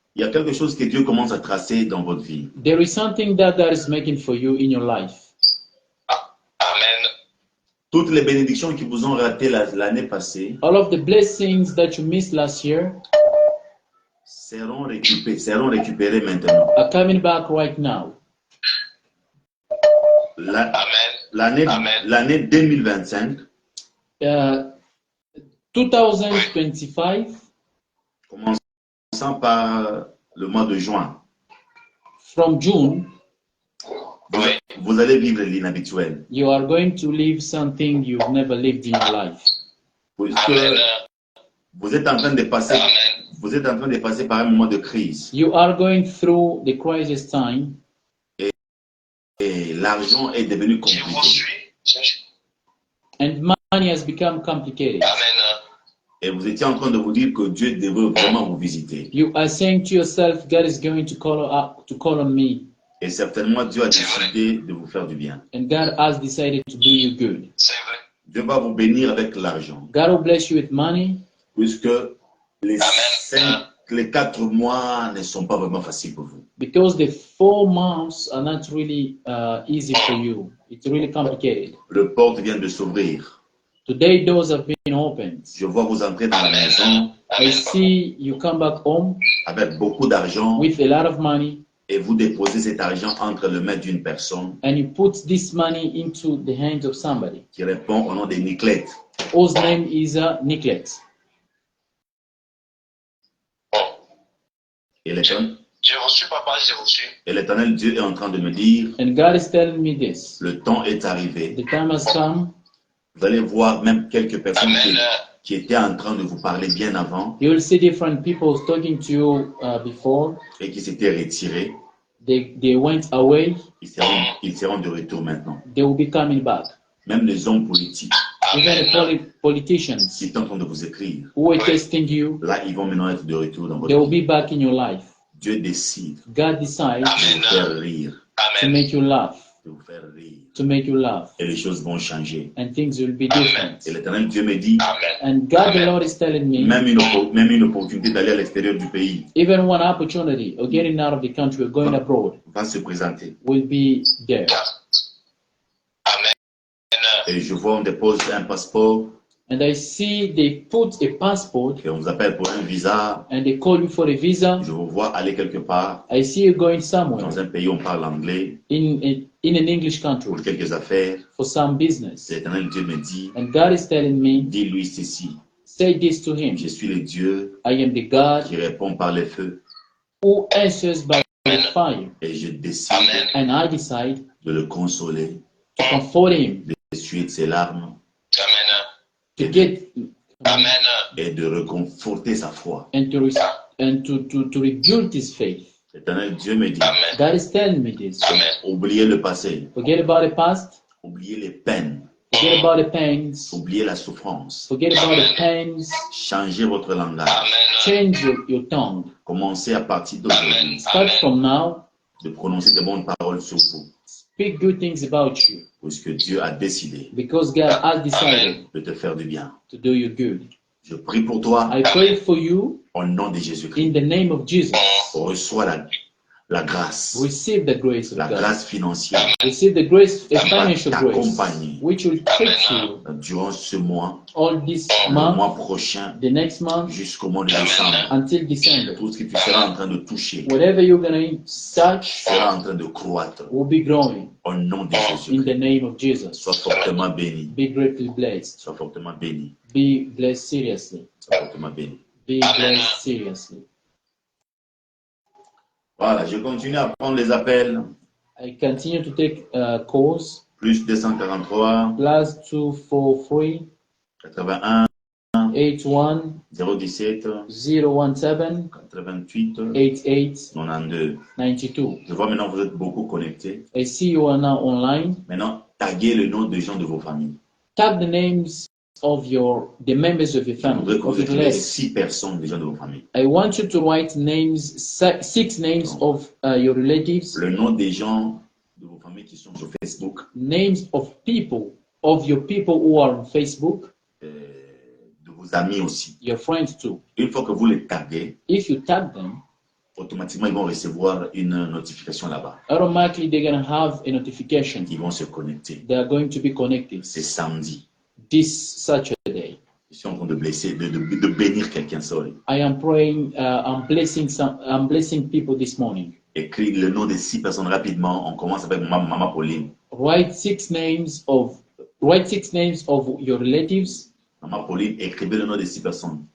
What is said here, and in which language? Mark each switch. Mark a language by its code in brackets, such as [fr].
[fr] il y a quelque chose que Dieu commence à tracer dans votre vie. [en] There is something that God is making for you in your life. Amen. [fr] Toutes les bénédictions qui vous ont raté l'année passée [en] All of the blessings that you missed last year [fr] seront récupérées maintenant. [en] are coming back right now. Amen. [fr] L'année 2025, [en] 2025, [fr] commençant par le mois de juin, [en] from June, [fr] Oui. vous allez vivre l'inhabituel. [en] you are going to live something you've never lived in your life. [fr] Puisque Amen. vous êtes en train de passer, Amen. vous êtes en train de passer par un moment de crise. [en] You are going through the crisis time, [fr] Et l'argent est devenu Je vous compliqué. suis. [en] and money has become complicated. Amen. [fr] Et vous étiez en train de vous dire que Dieu devait vraiment vous visiter. [en] You are saying to yourself, God is going to call on me, [fr] Et certainement, Dieu a décidé de vous faire du bien. [en] and God has decided to do you good. [fr] C'est vrai. Dieu va vous bénir avec l'argent. [en] God will bless you with money, [fr] Puisque les Amen. les 4 mois ne sont pas vraiment faciles pour vous. [en] Because the 4 months are not really easy for you. It's really complicated. [fr] Le porte vient de s'ouvrir. [en] Today doors have been opened. [fr] Je vois vous entrer dans la maison [en] I see you come back home [fr] avec beaucoup d'argent [en] with a lot of money [fr] et vous déposez cet argent entre les mains d'une personne [en] and you put this money into the hands of somebody [fr] qui répond au nom de Niclette. [en] whose name is Nicolette. [fr] Et l'Éternel, Je vous suis, papa, je vous suis. et l'Éternel Dieu est en train de me dire, [en] And God is telling me this. [fr] le temps est arrivé. [en] The time has come. [fr] Vous allez voir même quelques personnes Amen. qui étaient en train de vous parler bien avant [en] You will see different people talking to you before. [fr] et qui s'étaient retirés. [en] They went away. [fr] Ils seront de retour maintenant. [en] They will be coming back. [fr] Même les hommes politiques [en] Even the politicians [fr] qui étaient en train de vous écrire, [en] who were testing you, [fr] là, ils vont maintenant être de retour dans [en] they [fr] votre [en] will [fr] vie. [en] be back in your life. [fr] Dieu décide [en] God decides [fr] de vous faire rire, [en] to Amen. make you laugh, [fr] de vous faire rire. [en] to make you laugh, [fr] Et les choses vont changer. [en] and things will be different. [fr] Et l'Éternel Dieu me dit, Amen. [en] And God the Lord is telling me, [fr] même une opportunité d'aller à l'extérieur du pays [en] even one opportunity of getting out of the country or going abroad [fr] va se présenter. [en] will be there. Amen. [fr] Et je vois, on dépose un passeport [en] And I see they put a passport [fr] et on vous appelle pour un visa. [en] and they call you for a visa. [fr] Je vous vois aller quelque part [en] I see you going somewhere [fr] dans un pays où on parle anglais [en] in an English country [fr] pour quelques affaires. [en] for some business. [fr] L'Éternel Dieu me dit, [en] And God is telling me, [fr] dis-lui ceci, [en] say this to him. [fr] je suis le Dieu [en] I am the God [fr] qui répond par les feux [en] who answers by fire. [fr] et je décide Amen. [en] And I decide [fr] de le consoler, [en] to comfort him, [fr] d'essuyer de ses larmes Amen. [en] to get Amen. [fr] et de reconforter sa foi. [en] and to rebuild his faith. [fr] L'Éternel Dieu me dit, Amen. [en] God is telling me this. Amen. [fr] oubliez le passé, [en] Forget about the past. [fr] oubliez les peines, [en] Forget about the pains. [fr] oubliez la souffrance, [en] Forget about the pains. [fr] changez votre langage, Amen. [en] Change your tongue. [fr] commencez à partir d'aujourd'hui [en] Start from now. [fr] de prononcer de bonnes paroles sur vous, [en] Speak good things about you [fr] puisque Dieu a décidé [en] because God has decided [fr] de te faire du bien. [en] to do you good. [fr] Je prie pour toi [en] I pray for you [fr] au nom de Jésus-Christ. [en] in the name of Jesus. [fr] Reçois la grâce, [en] Receive the grace of [fr] la [en] God. [fr] grâce financière [en] Receive the grace, a financial grace, [fr] t'accompagner [en] which will take you [fr] durant ce mois, [en] all this [fr] le [en] month, [fr] mois prochain, [en] the next month, [fr] jusqu'au mois de décembre. [en] until December. [fr] Tout ce que tu seras en train de toucher [en] Whatever you're going to touch [fr] sera en train de croître [en] will be growing [fr] au nom de [en] in [fr] Jésus. [en] the name of Jesus. [fr] Sois fortement béni. [en] Be greatly blessed. [fr] Sois fortement béni. [en] Be blessed seriously. [fr] Sois fortement béni. [en] Be blessed seriously. [fr] Voilà, je continue à prendre les appels. [en] I continue to take calls. [fr] Plus 243, [en] Plus 243 [fr] 81, [en] 81 [fr] 017, [en] 017 [fr] 88, [en] 88 [fr] 92. [en] 92. [fr] Je vois maintenant que vous êtes beaucoup connectés. [en] I see you are now online. [fr] Maintenant, taguez le nom des gens de vos familles. [en] Tag the names of the members of your [fr] Je [en] family, [fr] voudrais que [en] of [fr] vous [en] your [fr] écrivez [en] relatives. [fr] 6 personnes des gens de vos familles. [en] I want you to write six names of your relatives, [fr] Le nom des gens de vos familles qui sont sur Facebook, [en] names of your people who are on Facebook, [fr] de vos amis aussi. [en] your friends too. [fr] Une fois que vous les taguez, [en] If you tag them, [fr] automatiquement, ils vont recevoir une notification là-bas. [en] automatically they're going to have a notification. [fr] Ils vont se connecter. [en] They are going to be connected [fr] C'est samedi. [en] this Saturday. [fr] Je suis en train de de bénir quelqu'un, sorry. [en] I am praying, I'm blessing people this morning. [fr] Écris le nom des 6 personnes rapidement. On commence avec Maman Pauline. [en] Write six names of your relatives. [fr] Maman Pauline, écrivez le nom des 6 personnes.